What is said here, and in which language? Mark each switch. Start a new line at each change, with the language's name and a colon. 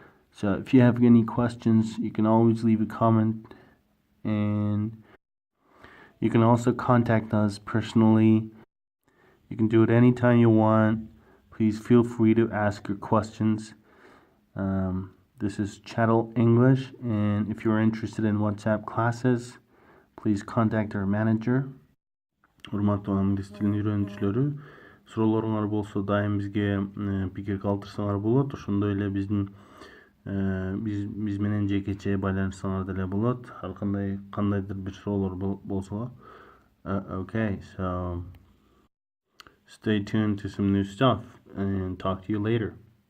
English: So if you have any questions, you can always leave a comment, and you can also contact us personally. You can do it anytime you want. Please feel free to ask your questions. This is Chattel English, and if you're interested in WhatsApp classes, please contact our manager.
Kyrgyz: Урматтуу англис тилин үйрөнүүчүлөрү, суроолоруңар болсо дайым бизге пикир калтырсаңар болот. Ошондой эле биз менен жекече байланышсаңар деле болот. Ар кандайдыр бир суроолор болсо.
English: Okay, so stay tuned to some new stuff and talk to you later.